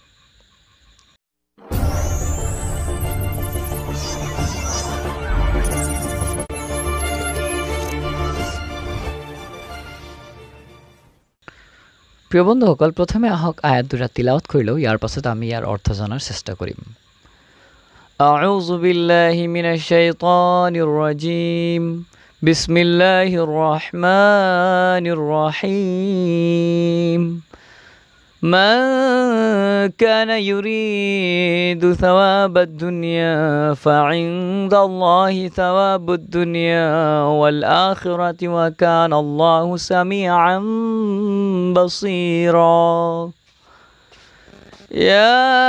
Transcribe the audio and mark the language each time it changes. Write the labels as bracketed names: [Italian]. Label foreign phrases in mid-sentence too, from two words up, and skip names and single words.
[Assamese] প্ৰিয় বন্ধুসকল, প্ৰথমে আহক আয়াত দুটা তিলাওয়াত কৰি লওঁ, ইয়াৰ পাছত আমি ইয়াৰ অৰ্থ জনাৰ চেষ্টা কৰিম। [Arabic] أعوذ بالله من الشيطان الرجيم. بسم الله الرحمن الرحيم. من كان يريد ثواب الدنيا فعند الله ثواب الدنيا والآخرة وكان الله سميعا بصيرا يا